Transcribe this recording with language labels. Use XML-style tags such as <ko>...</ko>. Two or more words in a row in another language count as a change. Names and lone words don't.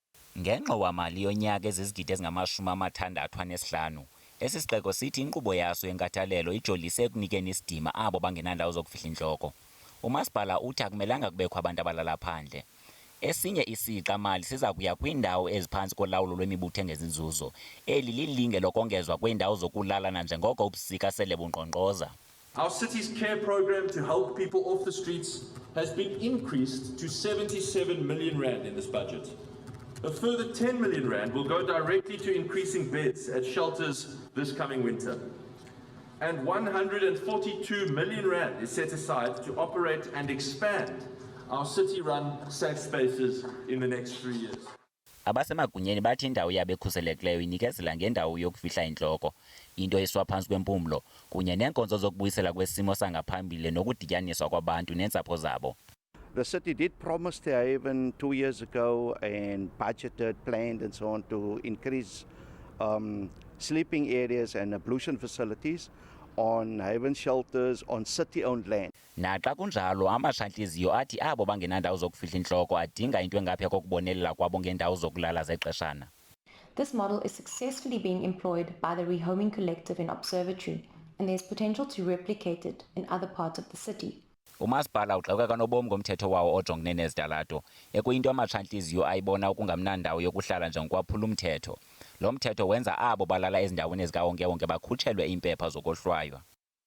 <xh>Ngengxowa-mali yonyaka ezizigidi ezingama-65, esi sixeko sithi inkqubo yaso yenkathalelo ijolise ekunikeni isidima abo bangenandawo zokufihla intloko. Umaspala uthi akumelanga kubekho abantu abalala phandle. Esinye isixa-mali siza kuya kwiindawo eziphantsi kolawulo lwemibutho engezinzuzo. Eli lilinge lokongezwa kweendawo zokulala nanjengoko ubusika sele bunkqonkqoza.</xh> <en>Our city's care program to help people off the streets has been increased to 77 million rand in this budget. A further 10 million rand will go directly to increasing beds at shelters this coming winter. And 142 million rand is set aside to operate and expand our city-run safe spaces in the next 3 years.</en> <xh>Abasemagunyeni bathi indawo yabo ekhuselekileyo inikezela ngendawo yokufihla intloko, into eswa phantsi kwempumlo, kunye neenkonzo zokubuyisela kwesimo sangaphambili nokudityaniswa kwabantu neentsapho zabo.</xh> <en>The city did promise to Haven 2 years ago and budgeted, planned and so on to increase sleeping areas and ablution facilities on Haven shelters on city-owned land.</en> <xh>Naxa kunjalo amashantliziyo athi abo bangenandawo zokufihla intloko adinga into engaphaya kokubonelela kwabo ngeendawo zokulala zexeshana.</xh> <en>This model is successfully being employed by the Rehoming Collective in Observatory, and there's potential to replicate it in other parts of the city.</en> <xh>Umaspala ugxeka kanobom ngomthetho wawo ojongene nezitalato, ekuyinto amashantliziyo ayibona ukungamnandawo yokuhlala njengokwaphula umthetho. Lo mthetho wenza abo balala ezindaweni ezikawonke-wonke bakhutshelwe iimpepha zokohlwaywa.</xh>